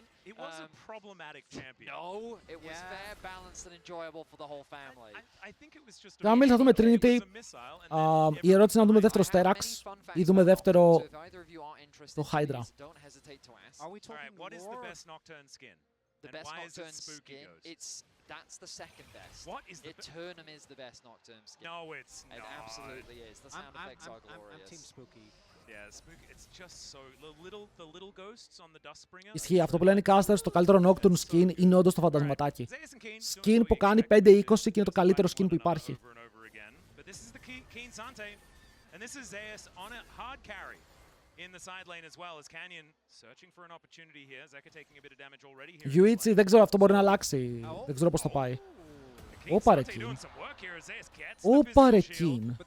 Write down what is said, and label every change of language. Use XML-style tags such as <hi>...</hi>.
<en>It was a problematic champion. No, it was fair, balanced and enjoyable for the whole family. I think it was just</en> <el>Camille, θα δούμε Trinity. Η ερώτηση είναι να δούμε δεύτερο Sterax ή δούμε δεύτερο το Hydra.</el> <en>Alright, what is the best Nocturne skin? The best Nocturne skin, that's the second best. What is the Eternum is the best Nocturne skin. No, it's not. It absolutely is. The sound effects are glorious. I'm Team Spooky. Yeah, Spooky, it's just so the little ghosts on the Dustbringer.</en> <el>Ισχύει, αυτό που λένε οι casters, το καλύτερο Nocturne skin είναι όντως το φαντασματάκι. Skin που κάνει 5-20 και είναι το καλύτερο skin που υπάρχει.</el> <en>But this is the Keen Sante, and this is Zeus on a hard carry in the side lane as well as Canyon searching for an opportunity here. Zeka taking a bit of damage already here.</en> <el>Yuichi, δεν ξέρω, αυτό μπορεί να αλλάξει. Δεν ξέρω πώς θα πάει. Όπα ρε Keen. Όπα ρε Keen.</el>